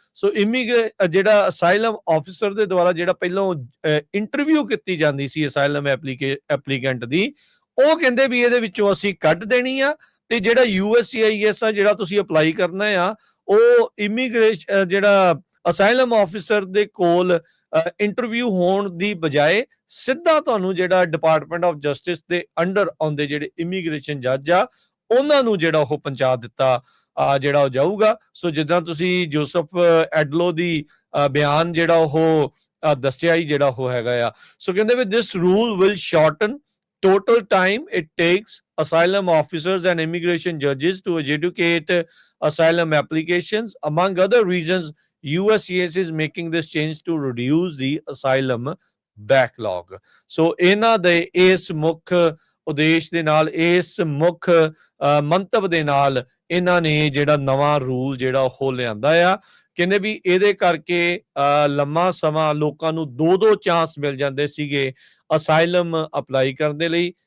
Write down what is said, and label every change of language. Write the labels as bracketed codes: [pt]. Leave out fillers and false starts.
[pa] ਸੋ ਜਿਹੜਾ asylum officer ਦੇ ਦੁਆਰਾ ਜਿਹੜਾ ਪਹਿਲਾਂ ਇੰਟਰਵਿਊ ਕੀਤੀ ਜਾਂਦੀ ਸੀ ਅਸਾਈਲਮ ਐਪਲੀਕੈਂਟ ਦੀ, ਉਹ ਕਹਿੰਦੇ ਵੀ ਇਹਦੇ ਵਿੱਚੋਂ ਅਸੀਂ ਕੱਢ ਦੇਣੀ ਆ, ਤੇ ਜਿਹੜਾ USCIS ਆ ਜਿਹੜਾ ਤੁਸੀਂ ਅਪਲਾਈ ਕਰਨਾ ਆ, ਉਹ ਇਮੀਗ੍ਰੇਸ਼ਨ ਜਿਹੜਾ ਅਸਾਈਲਮ ਆਫਿਸਰ ਦੇ ਕੋਲ ਇੰਟਰਵਿਊ ਹੋਣ ਦੀ ਬਜਾਏ ਸਿੱਧਾ ਤੁਹਾਨੂੰ ਜਿਹੜਾ ਡਿਪਾਰਟਮੈਂਟ ਆਫ ਜਸਟਿਸ ਦੇ ਅੰਡਰ ਆਉਂਦੇ ਜਿਹੜੇ ਇਮੀਗ੍ਰੇਸ਼ਨ ਜੱਜ ਆ ਉਹਨਾਂ ਨੂੰ ਜਿਹੜਾ ਉਹ ਪਹੁੰਚਾ ਦਿੱਤਾ ਜਿਹੜਾ ਉਹ ਜਾਊਗਾ। ਸੋ ਜਿੱਦਾਂ ਤੁਸੀਂ ਜੋਸਫ ਐਡਲੋ ਦੀ ਬਿਆਨ ਜਿਹੜਾ ਉਹ ਦੱਸਿਆ ਹੀ ਜਿਹੜਾ ਉਹ ਹੈਗਾ ਆ। ਸੋ ਕਹਿੰਦੇ ਵੀ [en] This rule will shorten total time it takes asylum officers and immigration judges to adjudicate asylum applications. Among other reasons, USCIS is making this change to reduce the asylum backlog. [pa] So ਇਹਨਾਂ ਦੇ ਇਸ ਮੁੱਖ ਉਦੇਸ਼ ਦੇ ਨਾਲ, ਇਸ ਮੁੱਖ ਮੰਤਵ ਦੇ ਨਾਲ ਇਹਨਾਂ ਨੇ ਜਿਹੜਾ ਨਵਾਂ ਰੂਲ ਜਿਹੜਾ ਉਹ ਲਿਆਂਦਾ ਆ। ਕਹਿੰਦੇ ਵੀ ਇਹਦੇ ਕਰਕੇ ਲੰਮਾ ਸਮਾਂ ਲੋਕਾਂ ਨੂੰ 2-2 ਚਾਂਸ ਮਿਲ ਜਾਂਦੇ ਸੀਗੇ ਅਸਾਈਲਮ ਅਪਲਾਈ ਕਰਨ ਦੇ ਲਈ।